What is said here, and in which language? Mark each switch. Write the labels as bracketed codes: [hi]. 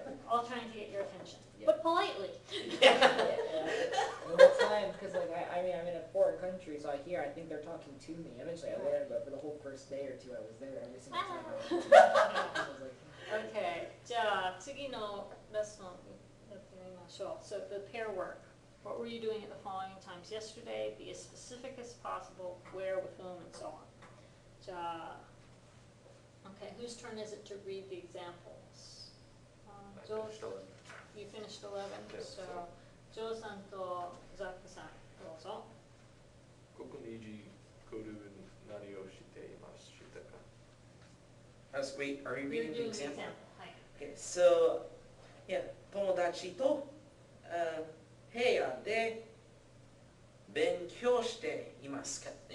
[en] All trying to get your attention, but politely. Yeah. The whole time, because like I mean I'm in a foreign country, so I think they're talking to me. Eventually I learned, but for the whole first day or two I was there every single time. I was like, Okay, [ja] じゃあ次のレッスンやってみましょう. [en] So the pair work. What were you doing at the following times yesterday? Be as specific as possible. Where, with whom, and so on. じゃあ Okay, whose turn is it to read the examples? Joe, you finished 11, so Joe [ja] さんとザックさん、どうぞ. ここに時頃何をしていましたか? [en] Wait, are we You're reading the doing the example? example. はい. Okay, so, yeah, [ja] 友達と、部屋で勉強していました。